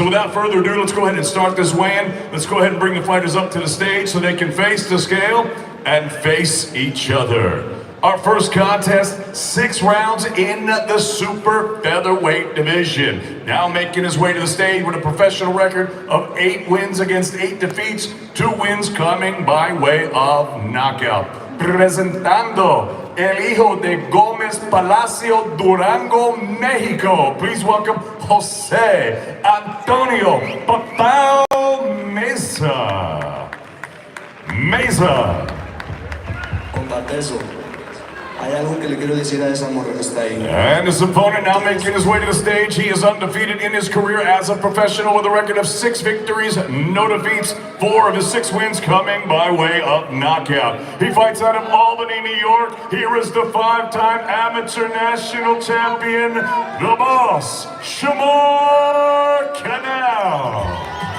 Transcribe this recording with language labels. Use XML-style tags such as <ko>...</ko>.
<en>So without further ado, let's go ahead and start this weigh-in. Let's go ahead and bring the fighters up to the stage so they can face the scale and face each other. Our first contest, 6 rounds in the super featherweight division. Now making his way to the stage with a professional record of 8 wins against 8 defeats, 2 wins coming by way of knockout.</en> <es>Presentando el hijo de Gómez Palacio, Durango, Mexico.</es> <en>Please welcome Jose Antonio Papao Mesa. Mesa. Comparteso.</en> <es>Hay algo que le quiero decir a esa morra que está ahí.</es> <en>And his opponent now making his way to the stage. He is undefeated in his career as a professional with a record of 6 victories, no defeats, 4 of his 6 wins coming by way of knockout. He fights out of Albany, New York. Here is the 5-time amateur national champion, the boss, Shamar Canal.</en>